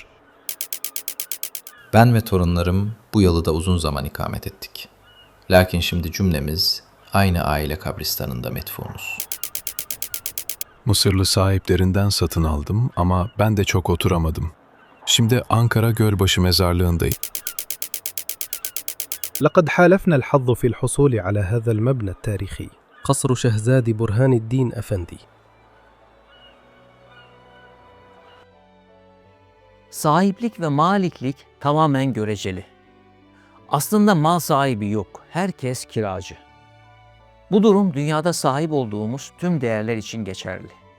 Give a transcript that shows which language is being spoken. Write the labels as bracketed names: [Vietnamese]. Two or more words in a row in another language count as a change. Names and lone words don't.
[Turkish] Ben ve torunlarım bu yalıda uzun zaman ikamet ettik. Lakin şimdi cümlemiz aynı aile kabristanında metfunuz. Mısırlı sahiplerinden satın aldım ama ben de çok oturamadım. Şimdi Ankara Gölbaşı Mezarlığı'ndayım. [Arabic] لقد حالفنا الحظ في الحصول على هذا المبنى التاريخي قصر شهزاد برهان الدين أفندي. [Turkish] Sahiplik ve maliklik tamamen göreceli. Aslında mal sahibi yok, herkes kiracı. Bu durum dünyada sahip olduğumuz tüm değerler için geçerli.